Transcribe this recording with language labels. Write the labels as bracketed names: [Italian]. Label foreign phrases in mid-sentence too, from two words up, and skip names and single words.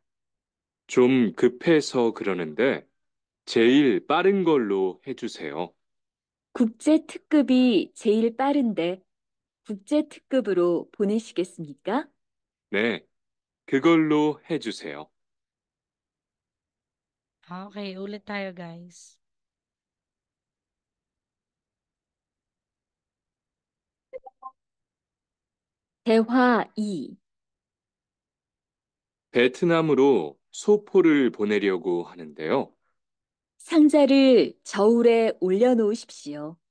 [Korean] 좀 급해서 그러는데 제일 빠른 걸로 해주세요. 국제 특급이 제일 빠른데 국제 특급으로 보내시겠습니까? 네, 그걸로 해주세요. [Filipino] Okay, ulit tayo, guys. [Korean] 대화 2. 베트남으로 소포를 보내려고 하는데요. 상자를 저울에 올려놓으십시오.